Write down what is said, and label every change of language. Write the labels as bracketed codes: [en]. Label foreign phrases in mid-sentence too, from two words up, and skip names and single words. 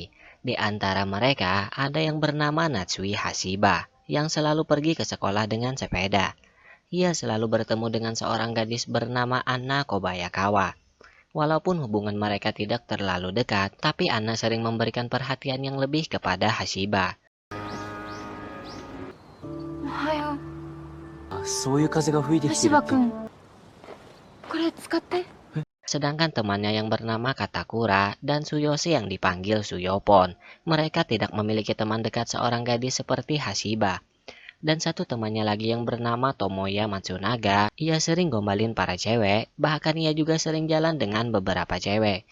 [id] Di antara mereka ada yang bernama Natsui Hashiba yang selalu pergi ke sekolah dengan sepeda. Ia selalu bertemu dengan seorang gadis bernama Anna Kobayakawa. Walaupun hubungan mereka tidak terlalu dekat, tapi Anna sering memberikan perhatian yang lebih kepada Hashiba. [ja] おはよう。そういう風が吹いてきてるって。橋場くん、これ使って。 [id] Sedangkan temannya yang bernama Katakura dan Suyoshi yang dipanggil Suyopon, mereka tidak memiliki teman dekat seorang gadis seperti Hashiba. Dan satu temannya lagi yang bernama Tomoya Matsunaga, ia sering gombalin para cewek, bahkan ia juga sering jalan dengan beberapa cewek.